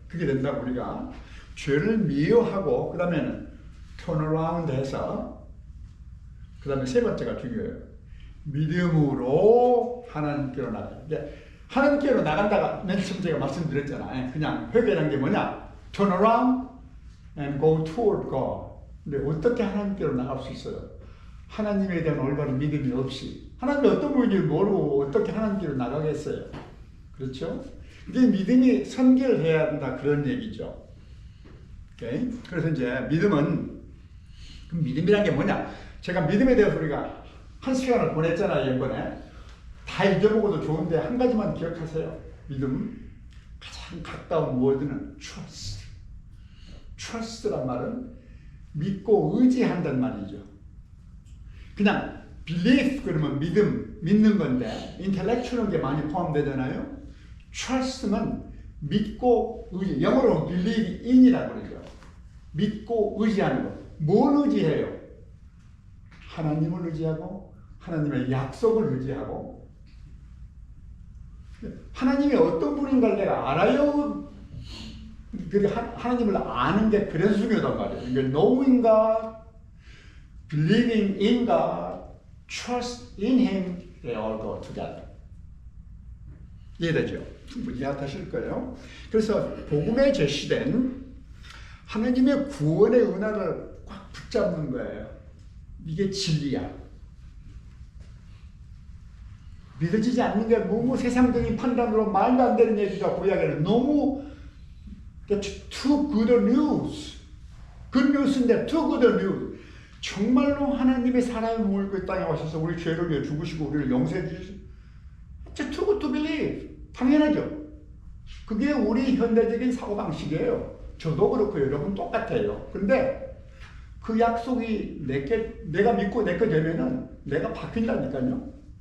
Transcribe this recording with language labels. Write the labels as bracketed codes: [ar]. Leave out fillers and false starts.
[ko] 그게 된다고 우리가. 죄를 미워하고 그 다음에는 턴어라운드 해서 그 다음에 세 번째가 중요해요. 믿음으로 하나님께로 나가요. 하나님께로 나간다가 맨 처음 제가 말씀드렸잖아요. 그냥 회개라는 게 뭐냐? [en] Turn around and go toward God. [ko] 근데 어떻게 하나님께로 나갈 수 있어요? 하나님에 대한 올바른 믿음이 없이. 하나님이 어떤 분인지 모르고 어떻게 하나님께로 나가겠어요? 그렇죠? 이게 믿음이 선결해야 한다 그런 얘기죠. 오케이? 그래서 이제 믿음이란 게 뭐냐? 제가 믿음에 대해서 우리가 한 시간을 보냈잖아요, 이번에. 다 잊어보고도 좋은데 한 가지만 기억하세요. 믿음. 가장 가까운 워드는 trust. trust란 말은 믿고 의지한다는 말이죠. 그냥 belief 그러면 믿는 건데 intellectual한 게 많이 포함되잖아요. trust는 믿고 의지. 영어로 believe in이라고 그러죠. 믿고 의지하는 거. 뭘 의지해요? 하나님을 의지하고 하나님의 약속을 의지하고 하나님이 어떤 분인가를 내가 알아요. 하나님을 아는 게 그래서 중요하단 말이에요. [en] 이게 knowing God, believing in God, trust in Him, they all go together. [ko] 이해되죠? 충분히 이해하실 거예요. 그래서 복음에 제시된 하나님의 구원의 은혜를 꽉 붙잡는 거예요. 이게 진리야. 믿어지지 않는 게 너무 세상적인 판단으로 말도 안 되는 얘기가 구약에는 너무 [en] too good a news. good news인데 too good a news. [ko] 정말로 하나님의 사람의 몸을 그 땅에 오셔서 우리 죄를 위해 죽으시고 우리를 용서해 주시고 [en] too good to believe. [ko] 당연하죠. 그게 우리 현대적인 사고방식이에요. 저도 그렇고 여러분 똑같아요. 근데 그 약속이 내가 믿고 내게 되면은 내가 바뀐다니까요.